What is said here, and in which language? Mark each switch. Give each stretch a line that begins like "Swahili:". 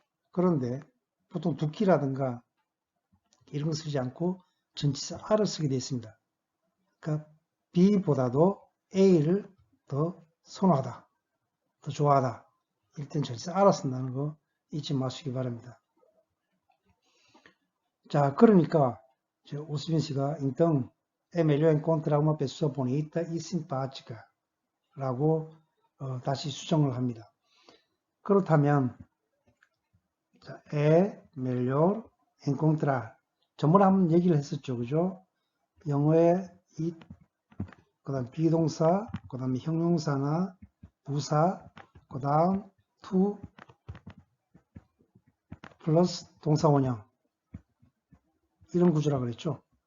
Korean: 그런데 보통 두키라든가 이런 거 쓰지 않고 전치사 R을 쓰게 되어 있습니다. 그러니까 B보다도 A를 더 선호하다, 더 좋아하다. 일단 전치사 R을 쓴다는 거 잊지 마시기 바랍니다. 자, 그러니까 오스빈 씨가
Portuguese: então é melhor encontrar uma pessoa bonita e simpática
Korean: 라고 다시 수정을 합니다. 그렇다면 자,
Portuguese: é melhor encontrar
Korean: 전번에 한번 얘기를 했었죠. 그죠? 영어에 그 다음 비동사, 그 다음에 형용사나 부사, 그 다음 to 플러스 동사 원형 이런 구조라 그랬죠.